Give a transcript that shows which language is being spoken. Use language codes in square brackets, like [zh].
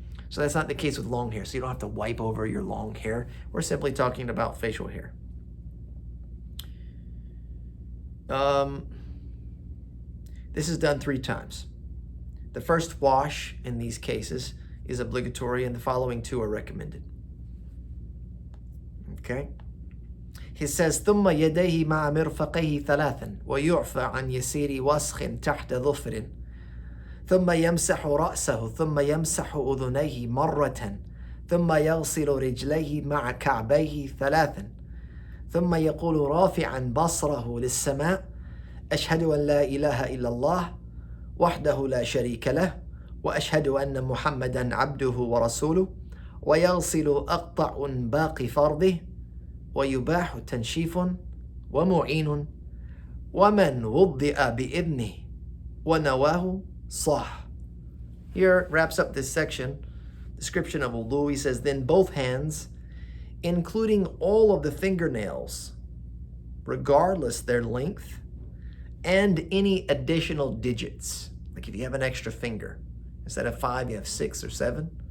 [en] So that's not the case with long hair. So you don't have to wipe over your long hair. We're simply talking about facial hair. This is done 3 times. The first wash in these cases is obligatory, and the following 2 are recommended. Okay? he says, [ar] ثم يديه مع مرفقيه ثلاثا ويعفى عن يسير وسخ تحت ظفر ثم يمسح رأسه ثم يمسح أذنيه مرة ثم يغسل رجليه مع كعبيه ثلاثا ثم يقول رافعا بصره للسماء أشهد أن لا إله إلا الله وحده لا شريك له وأشهد أن محمدا عبده ورسوله ويغسل أقطع باقي فرضه ويباح تنشيف ومعين ومن وضئ بإذنه ونواه صح. [en] Here wraps up this section, description of wudu. He says, then both hands, including all of the fingernails, regardless their length, and any additional digits. Like if you have an extra finger, instead of 5, you have 6 or 7.